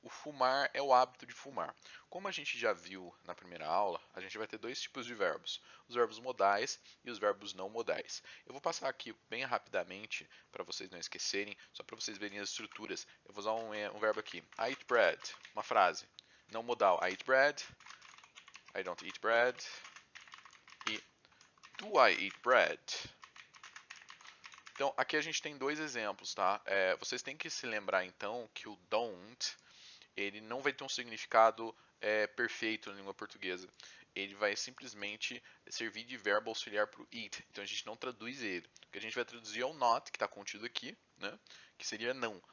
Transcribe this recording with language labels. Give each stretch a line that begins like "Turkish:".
Portuguese: O fumar é o hábito de fumar. Como a gente já viu na primeira aula, a gente vai ter dois tipos de verbos: os verbos modais e os verbos não modais. Eu vou passar aqui bem rapidamente para vocês não esquecerem, só para vocês verem as estruturas. Eu vou usar um verbo aqui:
English: I eat bread,
Portuguese: uma frase. Não modal:
English: I eat bread, I don't eat bread
Portuguese: e
English: do I eat bread?
Portuguese: Então, aqui a gente tem dois exemplos, tá? Vocês têm que se lembrar, então, que o don't, ele não vai ter um significado perfeito na língua portuguesa. Ele vai simplesmente servir de verbo auxiliar para o eat. Então, a gente não traduz ele. O que a gente vai traduzir é o not, que está contido aqui, né? Que seria não.